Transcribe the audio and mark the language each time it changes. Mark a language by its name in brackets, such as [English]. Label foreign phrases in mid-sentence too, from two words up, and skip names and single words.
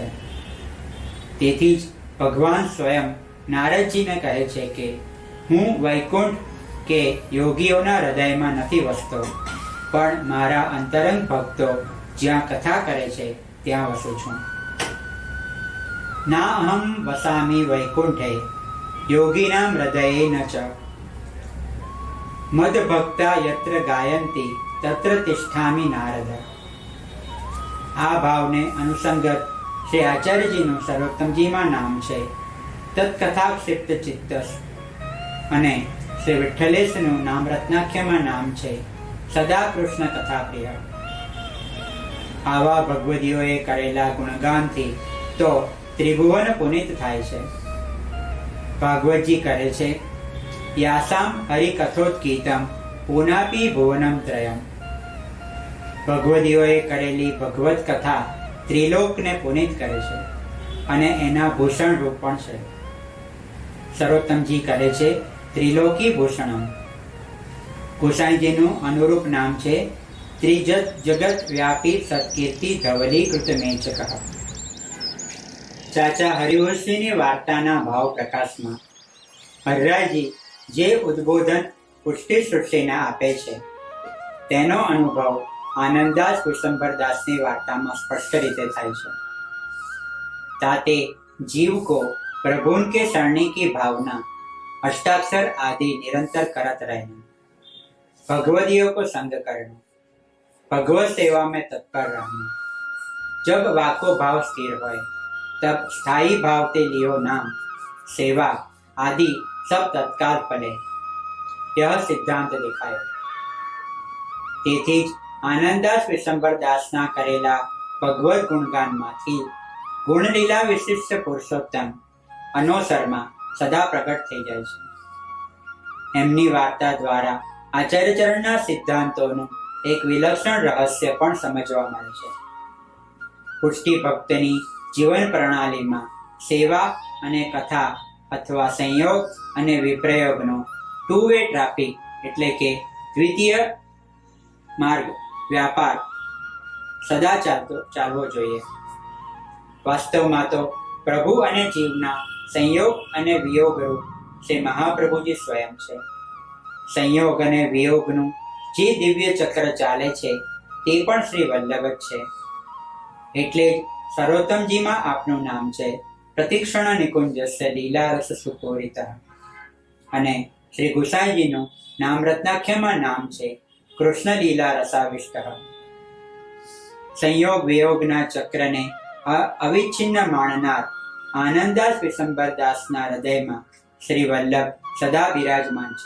[Gujarati] તેથી જ ભગવાન સ્વયં નારદજીને કહે છે કે હું વૈકુંઠ કે યોગીઓના હૃદયમાં નથી વસતો, પણ મારા અંતરંગ ભક્તો જ્યાં કથા કરે છે ત્યાં વસું છું. [Sanskrit] ના અહમ વસામી વૈકુંઠે યોગીનામ હૃદયે ન ચ, મદ ભક્તા યત્ર ગાયંતી તત્ર તિષ્ઠામિ નારદ. [Gujarati] આ ભાવને અનુસંગત શ્રી આચાર્ય જી નુ સર્વોત્તમજી મા નામ છે [Sanskrit] तत्कथाक्षिप्त चित्तस [Gujarati] અને શ્રી વિઠ્ઠલેશ નુ નામ રત્નાખ્ય મા નામ છે [Sanskrit] सदा कृष्ण कथा प्रिय. [Gujarati] આવા ભગવદીઓએ કરેલા ગુણગાન થી તો ત્રિભુવન પુનીત થાય છે. ભાગવત જી કહે છે, [Sanskrit] यासाम हरि कथोत्कीतम पुनापि भुवनम त्रयम. [Gujarati] ભગવદીઓએ કરેલી ભગવત કથા ત્રિલોકને પુનિત કરે છે અને એના ભૂષણ રૂપ પણ છે. સર્વોત્તમજી કહે છે, [Sanskrit] ત્રિલોકી ભૂષણમ. [Gujarati] ગોસાઈજીનું અનુરૂપ નામ છે [Sanskrit] ત્રિજત જગત વ્યાપી સત્કીર્તિ ધવલીકૃત મેચક. [Gujarati] ચાચા હરિવંશજીની વાર્તાના ભાવ પ્રકાશમાં હરરાયજી જે ઉદ્બોધન પુષ્ટિ સૃષ્ટિને આપે છે તેનો અનુભવ आनंददास कुशंबरदास [Hindi] की वार्ता में [Gujarati] સ્પષ્ટ રીતે થાય છે. [Braj] ताते जीव को प्रभु के शरणी की भावना अष्टाक्षर आदि निरंतर करत रहना, भगवदियों को संग करना, भगवत सेवा में तत्पर रहना. जब वाको भाव स्थिर होए तब स्थायी भाव ते लियो नाम सेवा आदि सब तत्काल फले. यह सिद्धांत दिखायो. [Gujarati] તેથી જ આનંદદાસ વિશંબરદાસના કરેલા ભગવત ગુણગાનમાંથી ગુણલીલા વિશિષ્ટ પુરુષોત્તમ અનોસરમાં સદા પ્રગટ થઈ જાય છે. એમની વાર્તા દ્વારા આચાર્યચરણના સિદ્ધાંતોનું એક વિલક્ષણ રહસ્ય પણ સમજવા મળે છે. પુષ્ટિ ભક્તની જીવન પ્રણાલીમાં સેવા અને કથા અથવા સંયોગ અને વિપ્રયોગનો [English] two way traffic [Gujarati] એટલે કે દ્વિતીય માર્ગ વ્યાપાર સદા ચાલવો જોઈએ. વાસ્તવમાં તો પ્રભુ અને જીવના સંયોગ અને વિયોગ રૂપ સે મહાપ્રભુજી સ્વયં છે. સંયોગ અને વિયોગનું જે દિવ્ય ચક્ર ચાલે છે તે પણ શ્રી વલ્લભ જ છે. એટલે જ સર્વોત્તમજીમાં આપનું નામ છે [Sanskrit] પ્રતિક્ષણ નિકુંજસ્ય લીલા રસ સુપોરિત. [Gujarati] અને શ્રી ગુસાઈજીનું નામ રત્નાખ્યમાં નામ છે [Sanskrit] કૃષ્ણ લીલા રસાવિષ્ટ. [Gujarati] સંયોગ વિયોગના ચક્રને અવિચ્છિન્ન માણનાર આનંદાસ વિશંબરદાસના હૃદયમાં શ્રી વલ્લભ સદા બિરાજમાન છે.